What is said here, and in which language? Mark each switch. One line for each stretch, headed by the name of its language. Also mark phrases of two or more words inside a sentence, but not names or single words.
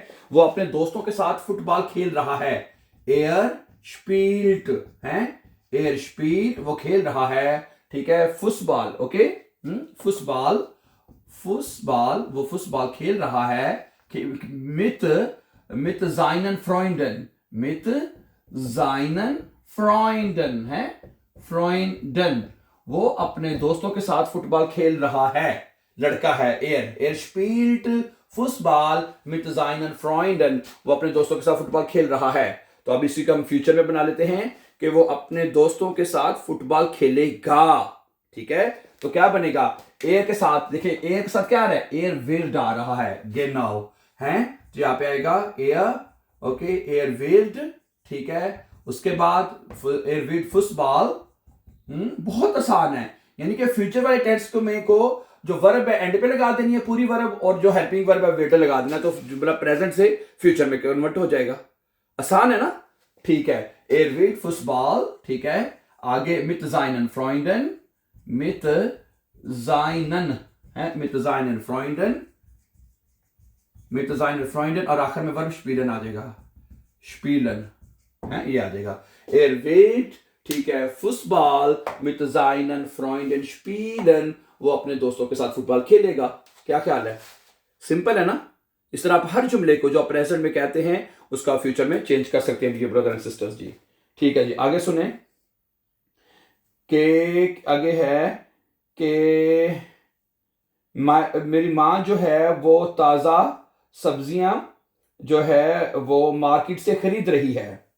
Hindi: वो अपने दोस्तों के साथ फुटबॉल खेल रहा है,
German: er spielt,
Hindi: है,
German: er spielt,
Hindi: वो खेल रहा है, ठीक है, फुटबॉल, ओके, फुटबॉल, वो फुटबॉल खेल रहा है,
German: mit seinen Freunden, mit seinen Freunden
Hindi: है, Freunden, वो अपने दोस्तों के साथ फुटबॉल खेल रहा है, लड़का है,
German: er spielt Fußball mit seinen Freunden,
Hindi: वो अपने दोस्तों के साथ फुटबॉल खेल रहा है। तो अब इसी को हम फ्यूचर में बना लेते हैं कि वो अपने दोस्तों के साथ फुटबॉल खेलेगा, ठीक है। तो क्या बनेगा, एयर के साथ, देखिए एयर के साथ क्या आ रहा है,
German: er wird
Hindi: आ रहा है, genau है, तो यहाँ पे आएगा एयर, ओके,
German: er wird,
Hindi: ठीक है। उसके बाद
German: er wird Fußball,
Hindi: बहुत आसान है, यानी कि फ्यूचर वाले टेंस को में को जो वर्ब है एंड पे लगा देनी है पूरी वर्ब, और जो
English: helping verb
Hindi: है वेटर लगा देना, तो मतलब प्रेजेंट से फ्यूचर में कन्वर्ट हो जाएगा। आसान है ना, ठीक है।
German: Er wird Fußball,
Hindi: ठीक है।
German: आगे mit seinen Freunden, mit seinen, है, mit seinen Freunden, mit seinen Freunden,
Hindi: और आखिर में वर्ब spielen आ जाएगा, spielen, है, ये आ जाएगा।
German: Er wird,
Hindi: ठीक है,
German: Fußball mit seinen Freunden spielen,
Hindi: वो अपने दोस्तों के साथ फुटबॉल खेलेगा। क्या ख्याल है, सिंपल है ना। इस तरह आप हर जुमले को जो प्रेजेंट में कहते हैं उसका फ्यूचर में चेंज कर सकते हैं
English: brother and sisters
Hindi: जी, ठीक है जी। आगे सुने कि आगे है कि मेरी माँ जो है वो ताज़ा सब्जियां जो है वो मार्केट से खरीद रही है।